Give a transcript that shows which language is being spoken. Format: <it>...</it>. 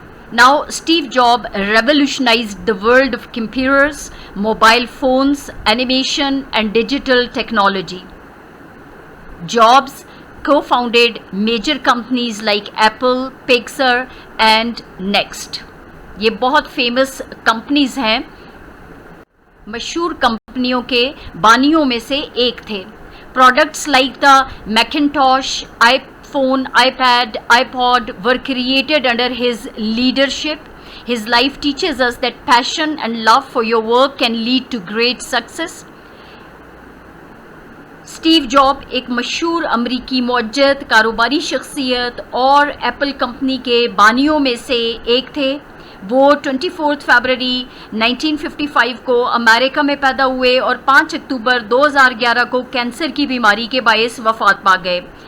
<en>Now Steve Jobs revolutionized the world of computers, mobile phones, animation and digital technology. Jobs co-founded major companies like Apple, Pixar and Next.</en> <hi>ये बहुत famous companies हैं. मशहूर कंपनियों के बानियों में से एक थे.</hi> <en>Products like the Macintosh, iPhone, iPad, iPod were created under his leadership. His life teaches us that passion and love for your work can lead to great success.</en> <hi>Steve job एक मशहूर अमरीकी मुअज्जद, कारोबारी शख्सियत और एप्पल कंपनी के बानियों में से एक थे. वो 24 फरवरी 1955 को अमेरिका में पैदा हुए और 5 अक्टूबर 2011 को कैंसर की बीमारी के बायस वफ़ात पा गए.</hi>